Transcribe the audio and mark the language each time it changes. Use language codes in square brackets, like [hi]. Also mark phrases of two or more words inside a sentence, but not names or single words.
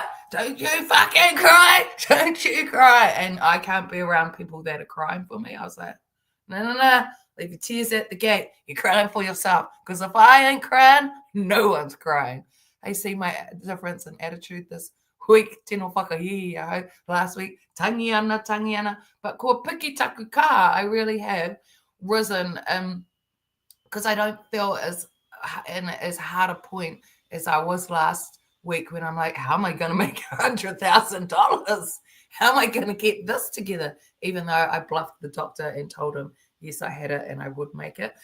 [en] Don't you fucking cry. Don't you cry. And I can't be around people that are crying for me. I was like, no. Leave your tears at the gate. You're crying for yourself. Because if I ain't crying, no one's crying. I see my difference in attitude this week. [mi] Tino whakahihi, [en] last week. Tangiana. But [mi] ko piki taku ka, [en] I really have risen. Because I don't feel as hard a point as I was last week, when I'm like, how am I going to make $100,000? How am I going to get this together? Even though I bluffed the doctor and told him, yes, I had it and I would make it.